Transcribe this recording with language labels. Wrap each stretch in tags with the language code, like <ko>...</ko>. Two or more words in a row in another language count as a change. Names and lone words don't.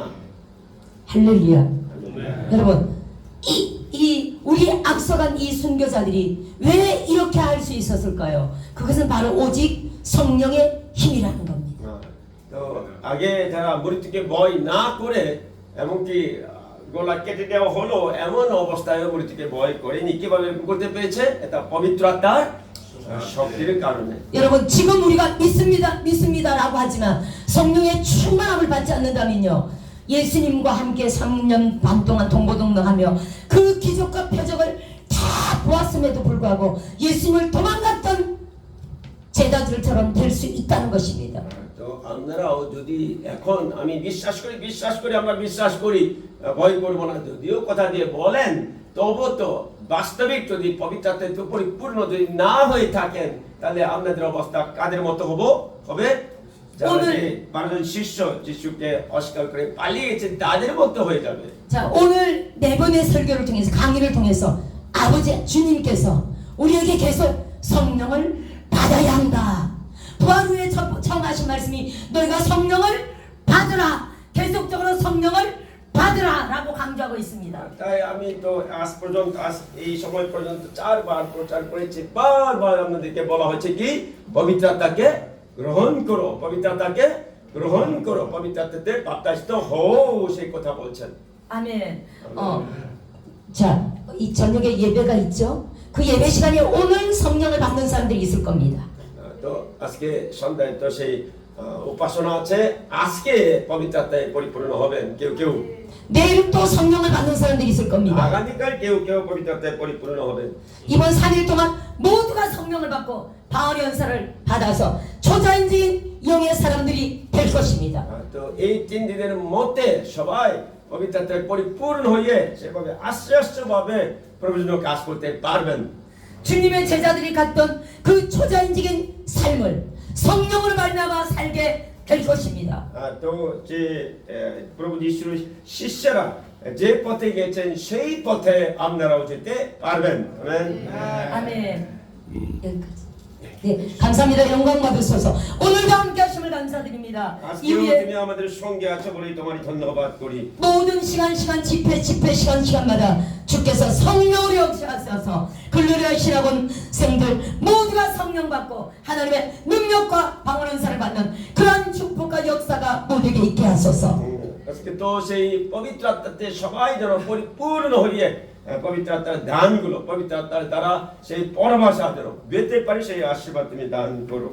<ko>할렐루야. 여러분 우리 앞서간 이 순교자들이 왜 이렇게 할 수 있었을까요? 그것은 바로 오직 성령의 힘이라는 겁니다.</ko> <bn>তো আগে যারা মৃত্যুকে ভয় না করে এমনকি গলা কেটে দেওয়া হলো এমন অবস্থায় মৃত্যুকে ভয় করেনি কিভাবে করতে পেরেছে এটা পবিত্র আত্মার শক্তির কারণে</bn> <ko>여러분 지금 우리가 믿습니다라고 하지만 성령의 충만함을 받지 않는다면요 예수님과 함께 3년 반 동안 동고동락하며 그 기적과 표적을 다 보았음에도 불구하고 예수님을 도망갔던 제자들처럼 될 수 있다는 것입니다.</ko> <bn>তো আপনারাও যদি এখন আমি বিশ্বাস করি আমরা বিশ্বাস করি ভয় করবো না যদিও কথা দিয়ে বলেন তবু তো বাস্তবিক যদি পবিত্রতে পরিপূর্ণ যদি না হয়ে থাকেন তাহলে আপনাদের অবস্থা কাদের মতো হবে যারা</bn> <ko>오늘-</ko> <bn>যে 12জন শিষ্য যিশুকে অস্বীকার করে পালিয়েছে তাদের মতো হয়ে যাবে</bn> <ko>자, 오늘 네 번의 설교를 통해서 강의를 통해서 아버지 주님께서 우리에게 계속 성령을 받아야 한다. 부활 후에 처음 하신 말씀이 너희가 성령을 받으라. 계속적으로 성령을 받으라라고 강조하고 있습니다.</ko> <bn>তাই আমি তো আজ পর্যন্ত এই সময় পর্যন্ত 4 বার প্রচার করেছি বারবার আপনাদেরকে বলা হয়েছে কি পবিত্রতাকে গ্রহণ করো পবিত্রতাকে গ্রহণ করো পবিত্রতাতে বাপ্তাইস্ত হও সেই কথা বলছেন</bn> <ko>아멘. 자, 이 저녁에 예배가 있죠. 그 예배 시간에 오늘 성령을 받는 사람들이 있을 겁니다.</ko> <bn>তো আজকে সন্ধ্যায় তো সেই উপাসনা আছে আজকে পবিত্রতায় পরিপূর্ণ হবেন কেউ কেউ</bn> <ko>내일 또 성령을 받는 사람들이 있을 겁니다.</ko> <bn>আগামীকাল কেউ পবিত্রতায় পরিপূর্ণ হবেন</bn> <ko>이번 3일 동안 모두가 성령을 받고 방언 연사를 받아서 초자연적인 영의 사람들이 될 것입니다.</ko> <bn>তো এই 3 দিনের মধ্যে সবাই পবিত্রতায় পরিপূর্ণ হয়ে সেভাবে আস্তে আস্তে ভাবে প্রভুর জন্য কাজ করতে পারবেন</bn> <ko>주님의 제자들이 갔던 그 초자연적인 삶을 성령으로 말미암아 살게 될 것입니다.</ko> <bn>তো যে প্রভু যিশুর শিষ্যরা যে পথে গেছেন সেই পথে আপনারাও যেতে পারবেন আমেন</bn> <ko>아멘. 여기까지. 네, 감사합니다. 영광 받으소서. 오늘도 함께 하심을 감사드립니다. 이</ko> <bn>আজকেও</bn> <ko>위에</ko> <bn>তুমি আমাদের সঙ্গে আছো বলে তোমারই ধন্যবাদ করি</bn> <ko>모든 시간 집회 시간마다 주께서 성령으로 역사하셔서 글로리 하시라고 생들 모두가 성령 받고 하나님의 능력과 방언 은사를 받는 그러한 축복과 역사가 모두에게 있게 하소서.</ko> <bn>আজকে তো সেই পবিত্র আত্মাতে সবাই যেন পরিপূর্ণ হয়ে পবিত্র আত্মার দানগুলো পবিত্র আত্মার দ্বারা সেই পরভাষা যেন পেতে পারি সেই আশীর্বাদ তুমি দান করো</bn>